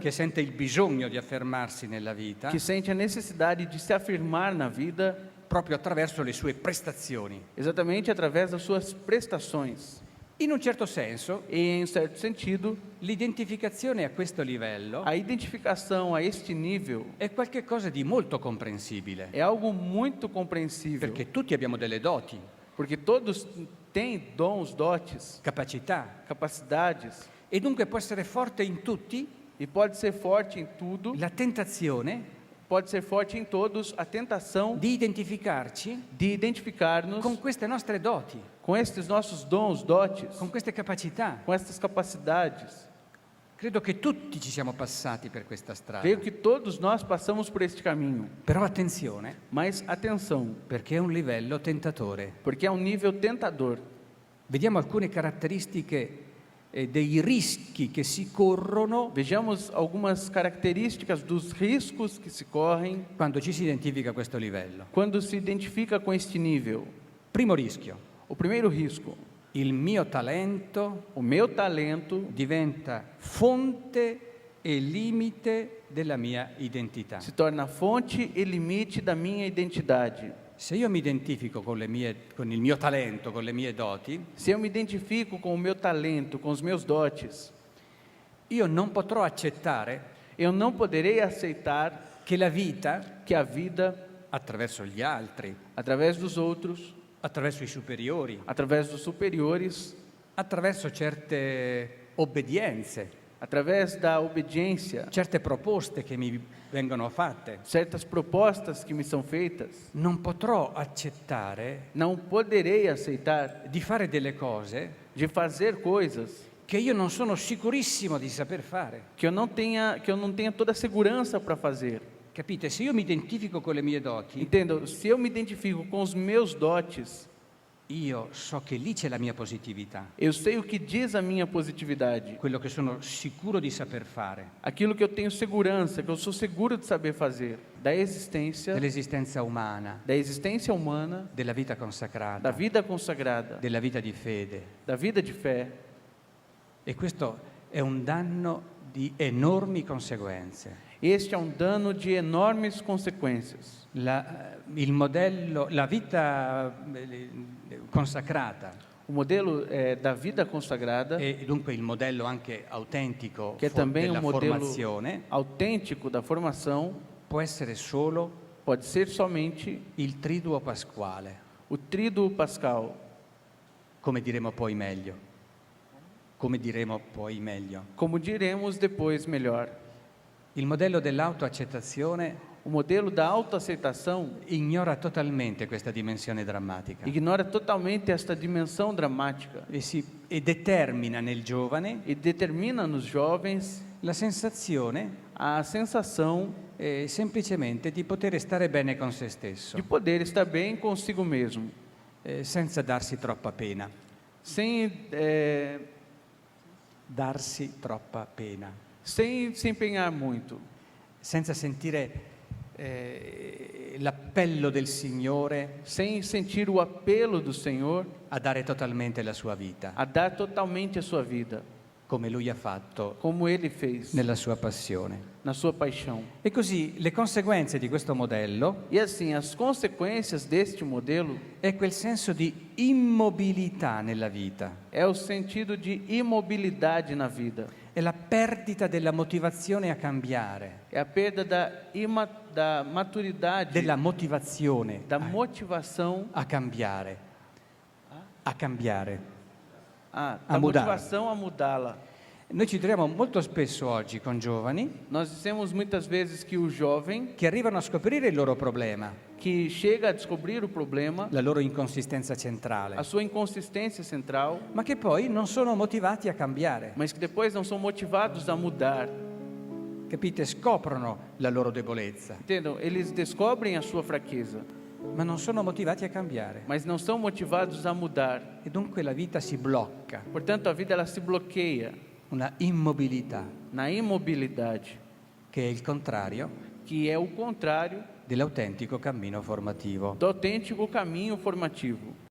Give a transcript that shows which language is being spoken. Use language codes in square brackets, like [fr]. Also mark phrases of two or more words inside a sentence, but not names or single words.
[it] che sente il bisogno di affermarsi nella vita, [pt] que sente a necessidade de se afirmar na vida, [it] proprio attraverso le sue prestazioni. [pt] exatamente através das suas prestações. [it] In un certo senso, [pt] E, em certo sentido, [it] l'identificazione a questo livello [pt] a identificação a este nível [it] è qualcosa di molto comprensibile, [pt] é algo muito compreensível, [it] perché tutti abbiamo delle doti, [pt] porque todos têm dons, dotes, [it] capacità, [pt] capacidades, [it] e dunque può essere forte in tutti [pt] e pode ser forte em tudo, [it] la tentazione [pt] pode ser forte em todos a tentação [it] di identificarci [pt] de identificar-nos [it] con queste nostre doti, [pt] com estes nossos dons, dotes, [it] con queste capacità. [pt] com estas capacidades. [it] Credo che tutti ci siamo passati per questa strada. [pt] Creio que todos nós passamos por este caminho, [it] Però attenzione, [pt] mas atenção, [it] perché è un livello tentatore. [pt] porque é um nível tentador. [it] Vediamo alcune caratteristiche dei rischi che si corrono [pt] Vejamos algumas características dos riscos que se correm [it] quando ci si identifica a questo livello. [pt] quando se identifica com este nível. [it] Primo rischio, [pt] O primeiro risco, [it] il mio talento [pt] o meu talento [it] diventa fonte e limite della mia identità. [pt] se torna fonte e limite da minha identidade. [it] Se io mi identifico con il mio talento, con le mie doti, [pt] Se eu me identifico com o meu talento, com os meus dotes, [it] io non potrò accettare [pt] eu não poderei aceitar [it] che la vita, [pt] que a vida, [it] attraverso gli altri, [pt] através dos outros, [it] attraverso i superiori, [pt] através dos superiores, [it] attraverso certe obbedienze, [pt] através da obediência, [it] certe proposte che mi vengono fatte, [pt] certas propostas que me são feitas, [it] non potrò accettare [pt] não poderei aceitar [it] di fare delle cose [pt] de fazer coisas [it] che io non sono sicurissimo di saper fare, [pt] que eu não tenha toda a segurança para fazer, [it] Capite? Se io mi identifico con le mie doti, [pt] Entendam, se eu me identifico com os meus dotes, [it] io so che lì c'è la mia positività, [pt] eu sei o que diz a minha positividade, [it] quello che sono sicuro di saper fare, [pt] aquilo que eu tenho segurança, que eu sou seguro de saber fazer, [it] dell'esistenza umana, [pt] da existência humana, [it] della vita [pt] da [it] consacrata, [pt] vida consagrada, [it] della vita di fede. [pt] da vida de fé. [it] E questo è un danno di enormi conseguenze. [pt] Este é um dano de enormes consequências. [it] Il modello, la vita consacrata [pt] O modelo da vida consagrada, [it] e dunque il modello anche autentico [pt] que é também [it] della [pt] um modelo [it] formazione, [pt] autêntico da formação, [it] può essere solo [pt] pode ser somente [it] il triduo pasquale, [pt] o tríduo pascal, [it] come diremo poi meglio. Come diremo poi meglio. [pt] como diremos depois melhor. [it] Il modello dell'autoaccettazione [pt] O modelo da autoaceitação [it] ignora totalmente questa dimensione drammatica [pt] ignora totalmente esta dimensão dramática [it] e determina nel giovane [pt] e determina nos jovens [it] la sensazione [pt] a sensação [it] semplicemente di poter stare bene con se stesso, [pt] de poder estar bem consigo mesmo, [it] senza darsi troppa pena. [pt] sem [it] Darsi troppa pena, [pt] sem se empenhar muito, [it] senza sentire l'appello del Signore [pt] sem sentir o apelo do Senhor [it] a dare totalmente la sua vita, [pt] a dar totalmente a sua vida, [it] come Lui ha fatto [pt] como Ele fez [it] nella sua passione. [pt] na sua paixão. [it] E così le conseguenze di questo modello [pt] E assim, as consequências deste modelo [it] è quel senso di immobilità nella vita, [pt] é o sentido de imobilidade na vida, [it] è la perdita della motivazione a cambiare, [pt] é a perda da maturidade, [it] della motivazione [pt] da motivação, [it] a cambiare, a cambiare. [pt] da a mudar. motivação a mudá-la. [it] Noi ci troviamo molto spesso oggi con giovani [pt] Nós dissemos muitas vezes que o jovem [it] che arrivano a scoprire il loro problema, [pt] que chega a descobrir o problema, [it] la loro inconsistenza centrale, [pt] a sua inconsistência central, [it] ma che poi non sono motivati a cambiare. [pt] mas que depois não são motivados a mudar. [it] Capite? Scoprono la loro debolezza, [pt] Entendam? Eles descobrem a sua fraqueza, [it] ma non sono motivati a cambiare. [pt] mas não são motivados a mudar. [it] E dunque la vita si blocca, [pt] Portanto, a vida ela se bloqueia [it] una immobilità [pt] na imobilidade, [it] che è il contrario [pt] que é o contrário [it] dell'autentico cammino formativo. [pt] do autêntico caminho formativo.